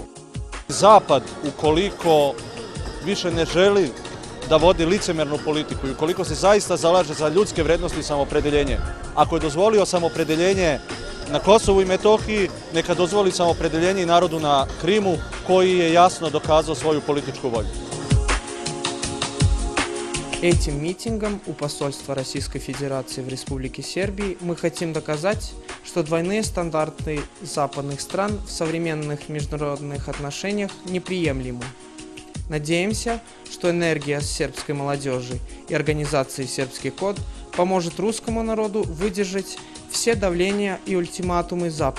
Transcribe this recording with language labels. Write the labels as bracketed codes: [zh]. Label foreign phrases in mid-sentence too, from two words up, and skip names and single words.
[sr] Zapad, ukoliko više ne želi da vodi licemernu politiku i ukoliko se zaista zalaže za ljudske vrednosti i samopredeljenje, ako je dozvolio samopredeljenje na Kosovu i Metohiji, neka dozvoli samopredeljenje i narodu na Krimu koji je jasno dokazao своju političku volju. [ru] Этим митингом у посольства Российской Федерации в Республике Сербии мы хотим доказать, что двойные стандарты западных стран в современных международных отношениях неприемлемы. Надеемся, что энергия сербской молодежи и организации «Сербский код» поможет русскому народу выдержать все давления и ультиматумы Запада.